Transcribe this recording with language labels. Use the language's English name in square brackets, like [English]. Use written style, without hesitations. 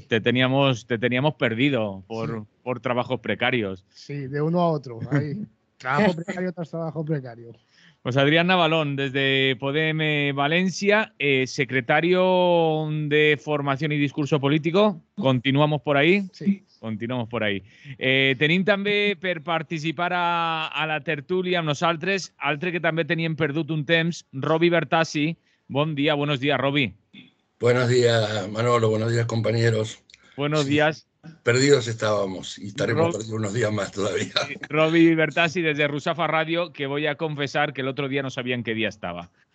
[Spanish] Te teníamos perdido Sí. por trabajos precarios. Sí, de uno a otro. Ahí. Trabajo precario tras trabajo precario. Pues Adrián Navalón, desde Podem Valencia, secretario de Formación y Discurso Político. Continuamos por ahí. Sí. Continuamos por ahí. [Catalan] Tenim també per participar a la tertúlia amb nosaltres, altre que també teníem perdut un temps, Roby Bertassi. Bon dia, [Spanish] buenos días, [Catalan] Roby. [Spanish] Buenos días, Manolo, buenos días, compañeros. Buenos Sí, días. Perdidos estábamos y estaremos perdidos unos días más todavía. Roby Bertassi desde Rusafa Radio, que voy a confesar que el otro día no sabía en qué día estaba.